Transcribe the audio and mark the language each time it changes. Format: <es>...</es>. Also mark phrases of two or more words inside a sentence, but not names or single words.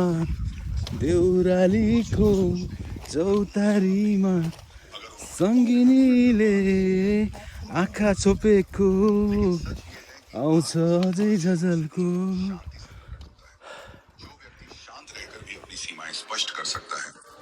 <ne>देउरालीको चौतारीमा सङ्गिनीले आँखा छोपेको आउँछ अझै झझल्को</ne> <hi>शांत रहकर भी अपनी सीमाएं स्पष्ट कर सकता है</hi>